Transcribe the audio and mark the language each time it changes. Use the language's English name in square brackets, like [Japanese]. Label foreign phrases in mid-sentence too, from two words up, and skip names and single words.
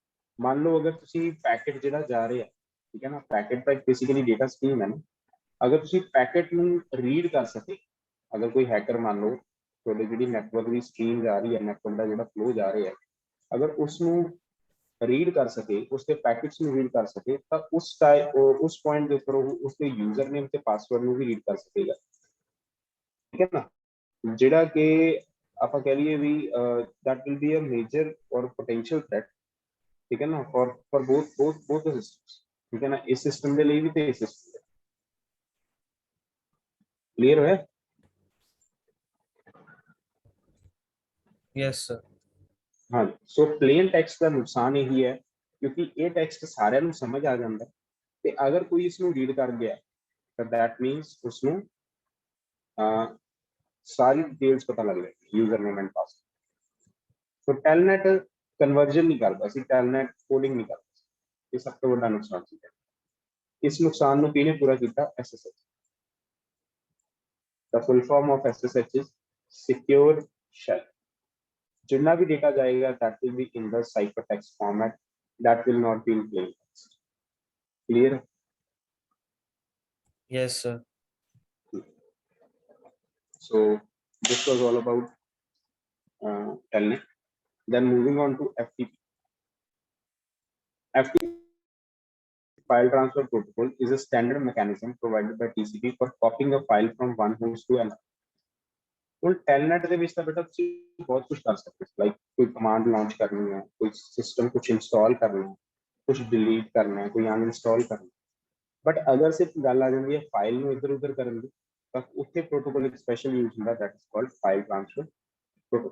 [Punjabi] ਮੰਨ ਲਓ ਅਗਰ ਤੁਸੀਂ ਪੈਕੇਟ ਜਿਹੜਾ ਜਾ ਰਿਹਾ, ਠੀਕ ਹੈ ਨਾ, ਪੈਕੇਟ ਤਾਂ [English] basically data stream [Punjabi] ਹੈ ਨਾ, ਅਗਰ ਤੁਸੀਂ ਪੈਕੇਟ ਨੂੰ ਰੀਡ ਕਰ ਸਕੇ, ਅਗਰ ਕੋਈ ਹੈਕਰ ਮੰਨ ਲਓ ਤੁਹਾਡੇ ਜਿਹੜੀ ਨੈਟਵਰਕ ਦੀ ਸਟ੍ਰੀਮ ਜਾ ਰਹੀ ਹੈ, ਨੈਟਵਰਕ ਦਾ ਜਿਹੜਾ ਫਲੋ ਜਾ ਰਿਹਾ ਹੈ, ਅਗਰ ਉਸਨੂੰ ਰੀਡ ਕਰ ਸਕੇ, [Hindi] उसके पैकेट्स [Punjabi] ਨੂੰ ਰੀਡ ਕਰ ਸਕੇ, ਤਾਂ ਉਸ ਪੁਆਇੰਟ ਦੇ ਉੱਪਰ ਉਹ ਉਸਦੇ [English] user name [Punjabi] ਤੇ ਪਾਸਵਰਡ ਨੂੰ ਵੀ ਰੀਡ ਕਰ ਸਕੇਗਾ। ਠੀਕ ਹੈ ਨਾ, ਜਿਹੜਾ ਕਿ ਆਪਾਂ ਕਹਿ ਲਈਏ ਵੀ [English] that will be a major or potential threat, [Punjabi] ਠੀਕ ਹੈ ਨਾ, [English] for both the systems। [Punjabi] ਠੀਕ ਹੈ ਨਾ, ਇਸ ਸਿਸਟਮ ਦੇ ਲਈ ਵੀ ਤੇ ਇਸ ਸਿਸਟਮ ਦੇ। ਕਲੀਅਰ ਹੋਇਆ? [English] Yes, sir. [Hindi] हाँ, सो प्लेन टेक्स्ट का नुकसान यही है क्योंकि ये टेक्स्ट सारे [Punjabi] ਨੂੰ [Hindi] समझ आ [Punjabi] ਜਾਂਦਾ है, ਤੇ ਅਗਰ ਕੋਈ ਇਸ ਨੂੰ ਰੀਡ ਕਰ ਗਿਆ ਤਾਂ [English] that means [Punjabi] ਉਸ ਨੂੰ ਸਾਰੀ ਡਿਟੇਲਸ ਪਤਾ ਲੱਗ ਜਾਏਗੀ, [English] user name and password. [Punjabi] ਸੋ ਟੈਲਨੈਟ ਕਨਵਰਜਨ ਨਹੀਂ ਕਰਦਾ ਸੀ, ਟੈਲਨੈਟ ਕੋਡਿੰਗ ਨਹੀਂ ਕਰਦਾ ਸੀ, ਇਹ ਸਭ ਤੋਂ ਵੱਡਾ ਨੁਕਸਾਨ ਸੀ। ਇਸ ਨੁਕਸਾਨ ਨੂੰ ਕਿਹਨੇ ਪੂਰਾ ਕੀਤਾ? SSH। [English] The full form of SSH is secure shell। [Hindi] जितना भी डेटा जाएगा [English] that will be in the ciphertext format, that will not be in plain text। clear? Yes, sir. So this was all about telnet। then moving on to FTP। FTP file transfer protocol is a standard mechanism provided by TCP for copying a file from one host to another। [Punjabi] ਹੁਣ ਟੈਲਨੈਟ ਦੇ ਵਿੱਚ ਤਾਂ ਬੇਟਾ ਤੁਸੀਂ ਬਹੁਤ ਕੁਝ ਕਰ ਸਕਦੇ ਹੋ, ਲਾਈਕ ਕੋਈ ਕਮਾਂਡ ਲਾਂਚ ਕਰਨੀ ਹੈ, ਕੋਈ ਸਿਸਟਮ ਕੁਝ ਇੰਸਟਾਲ ਕਰਨਾ ਹੈ, ਕੁਝ ਡਿਲੀਟ ਕਰਨਾ ਹੈ, ਕੋਈ ਅਨਇੰਸਟਾਲ ਕਰਨਾ ਹੈ, ਬਟ ਅਗਰ ਸਿਰਫ ਗੱਲ ਆ ਜਾਂਦੀ ਹੈ ਫਾਈਲ ਨੂੰ ਇੱਧਰ ਉੱਧਰ ਕਰਨ ਦੀ, ਤਾਂ ਉੱਥੇ ਪ੍ਰੋਟੋਕੋਲ ਇੱਕ ਸਪੈਸ਼ਲ ਯੂਜ਼ ਹੁੰਦਾ, [English] that is called file transfer protocol.